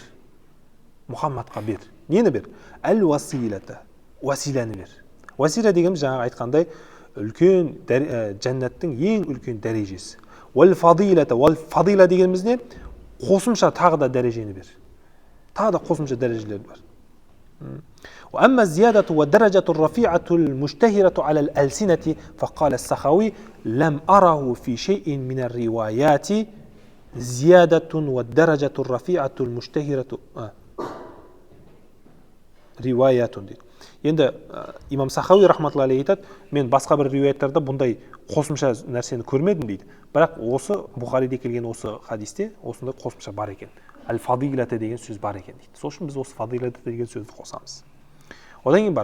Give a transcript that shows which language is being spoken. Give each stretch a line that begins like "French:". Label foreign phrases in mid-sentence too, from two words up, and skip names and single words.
Kazakh: Мұхаммадқа бер. Нені бер? Әл-василата. Василаны бер. Васила дегеніміз жаңа айтқандай үлкен жәннаттың ең үлкен дәрежесі. Уәл-фадилата. Уәл-фадила дегеніміз не? Қосымша тағы да дәрежені бер. Тағы да қосымша дәрежелер бар.
Arabic: وأما الزيادة والدرجة الرفيعة المشتهرة على الألسنة فقال السخاوي لم أره في شيء من الروايات زيادة والدرجة الرفيعة المشتهرة روايات.
Kazakh: Енді имам Сахауи
Arabic: رحمة الله عليه
Kazakh: айтады, мен басқа бір риуаяттарда бұндай қосымша нәрсені көрмедім дейді. Бірақ осы Бұхариде келген осы хадисте осындай қосымша бар екен. Әл-фадилата деген сөз бар екен дейді. Сол үшін біз осы фадилата деген сөзді қосамыз. Одан кейін бар.